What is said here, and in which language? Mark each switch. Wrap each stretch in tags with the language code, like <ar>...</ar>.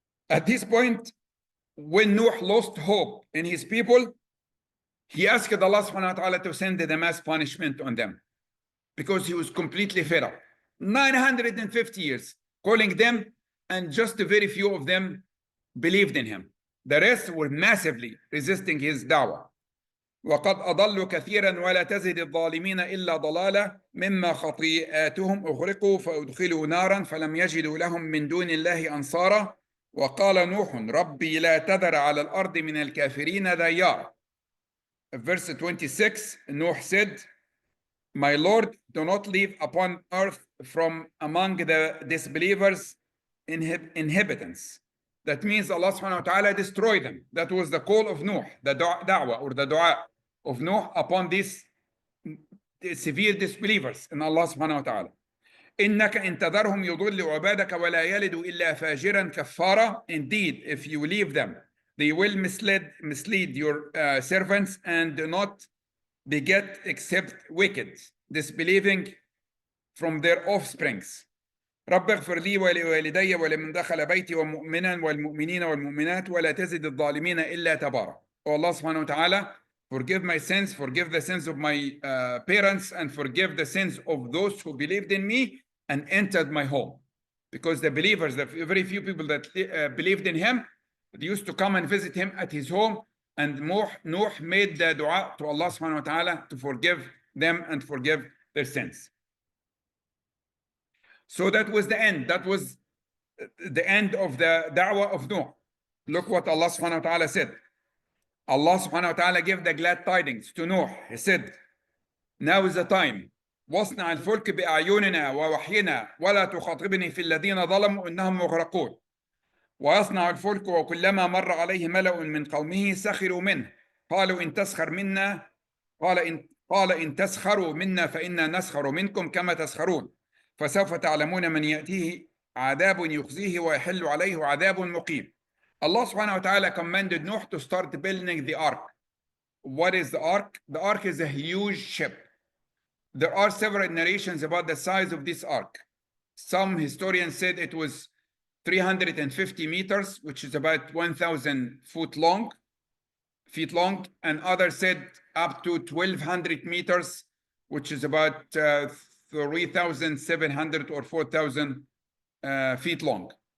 <en>At this point, when Nuh lost hope in his people, he asked Allah subhanahu wa ta'ala to send the mass punishment on them because he was completely fed up. 950 years calling them, and just a very few of them believed in him. The rest were massively resisting his da'wah.</en> <ar>وقد أضلوا كثيرا ولا تزد الظالمين إلا ضلالا مما خطيئاتهم أغرقوا فأدخلوا نارا فلم يجدوا لهم من دون الله أنصارا وقال نوح ربي لا تذر على الأرض من الكافرين ديارا.</ar> <en>Verse 26, Nuh said, my Lord, do not leave upon earth from among the disbelievers inhabitants. That means Allah subhanahu wa ta'ala destroy them. That was the call of Nuh, the da'wah or the dua of Nuh upon these severe disbelievers in Allah subhanahu wa ta'ala.</en> <ar>إنك إن تذرهم يضل عبادك ولا يلد إلا فاجرا كفارا.</ar> <en>Indeed, if you leave them, They will mislead your servants and do not beget except wicked, disbelieving from their offsprings.</en> <ar>رب اغفر لي ولوالدي ولمن دخل بيتي ومؤمنا والمؤمنين والمؤمنات ولا تزد الظالمين إلا تبارا.</ar> <en>Oh Allah subhanahu wa ta'ala, forgive my sins, forgive the sins of my parents, and forgive the sins of those who believed in me and entered my home. Because the believers, the very few people that believed in him, they used to come and visit him at his home, and Nouh made the dua to Allah subhanahu wa ta'ala to forgive them and forgive their sins. So that was the end. That was the end of the da'wah of Nouh. Look what Allah subhanahu wa ta'ala said. Allah subhanahu wa ta'ala gave the glad tidings to Nouh. He said, now is the time.</en> <ar>واصنع الفلك بأعيننا ووحينا ولا تخاطبني في الذين ظلموا إنهم مغرقون. ويصنع الفلك وكلما مر عليه ملأ من قومه سخروا منه قالوا إن تسخر منا قال إن تسخروا منا فإنا نسخر منكم كما تسخرون فسوف تعلمون من يأتيه عذاب يخزيه ويحل عليه عذاب مقيم.</ar> <en>Allah subhanahu wa ta'ala commanded Nuh to start building the ark. What is the ark? The ark is a huge ship. There are several narrations about the size of this ark. Some historians said it was 350 meters, which is about 1,000 feet long, and others said up to 1,200 meters, which is about 3,700 or 4,000 feet long.</en>